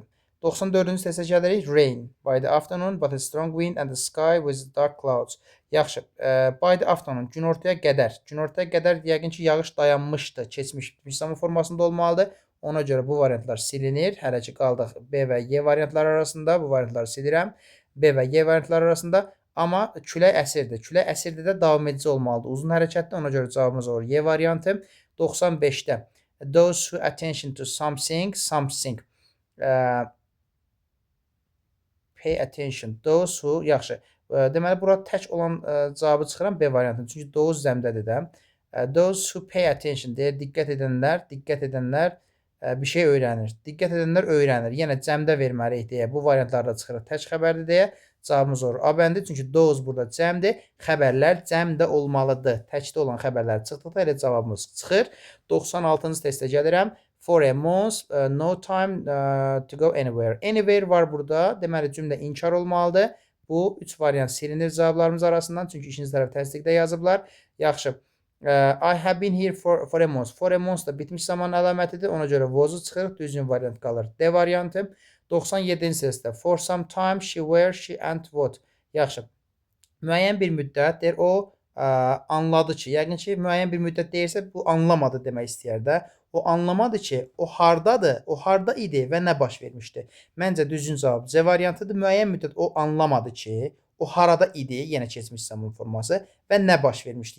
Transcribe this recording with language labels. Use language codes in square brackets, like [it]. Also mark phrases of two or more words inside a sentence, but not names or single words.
[az] 94-cü testə gəlirik. [en] Rain by the afternoon, but a strong wind and the sky with dark clouds. Yaxşı. By the afternoon, [az] günortaya qədər. Günortaya qədər yəqin ki, yağış dayanmışdı. Keçmiş zaman formasında olmalıdır. Ona görə bu variantlar silinir. Hələ ki, qaldıq B və Y variantları arasında. Bu variantları silirəm. B və Y variantları arasında. Amma külək əsirdir. Külək əsirdir də davam edici olmalıdır. Uzun hərəkətdir. Ona görə cavabımız olur Y variantı. [en] 95-də those who attention to something. Pay attention. Those who, [az] yaxşı. Deməli, bura tək olan cavabı çıxıram B variantını. Çünki those zəmdədir də. [en] Those who pay attention deyir. [az] Diqqət edənlər bir şey öyrənir. Diqqət edənlər öyrənir. Yenə cəmdə verməliyik deyə bu variantlarda çıxırıq. Tək xəbərdir deyə cavabımız olur A bəndi. Çünki those burada cəmdir. Xəbərlər cəmdə olmalıdır. Təkdə olan xəbərlər çıxdıqda elə cavabımız çıxır. 96-cı testə gəlirəm. [en] For a month, no time to go anywhere. [az] Anywhere var burada. Deməli cümlə inkar olmalıdır. Bu 3 variant silinir cavablarımız arasından. Çünki ikinci tərəf təsdiqdə yazıblar. Yaxşı. [en] I have been here for a month. For a month [az] da bitmiş zaman əlamətidir. Ona görə was-u çıxırıq. Düzgün variant qalır. D variantı. 97-ci testdə. [en] For some time she, where, she and what. [az] Yaxşı. Müəyyən bir müddət deyir. O anladı ki, yəqin ki, müəyyən bir müddət deyirsə, bu anlamadı demək istəyər də. O anlamadı ki, o hardadır, o harda idi və nə baş vermişdi. Məncə düzgün cavab C variantıdır. Müəyyən müddət o anlamadı ki, o harada idi, yenə keçmiş zaman forması və nə baş vermişdi.